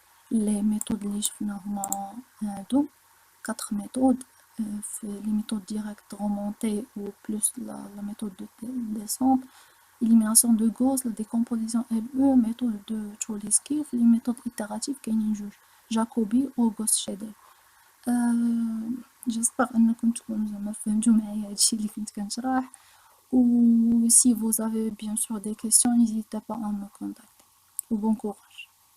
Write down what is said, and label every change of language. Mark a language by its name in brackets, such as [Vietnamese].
[French] les méthodes [Arabic] اللي شفنا هما هادو 4 méthodes. [French] les méthodes directes remontées ou plus la méthode de descente, élimination de Gauss, la décomposition LE, méthode de Cholesky, les méthodes itératives [Arabic] كاينين جوج [French] جاكوبي و غوس شيدل. [Arabic] جيسبر انكم تكونوا زعما فهمتوا معايا هادشي اللي كنت كنشرح. [French] و si vous avez bien sûr des questions, n'hésitez pas à me contacter. Ou bon courage.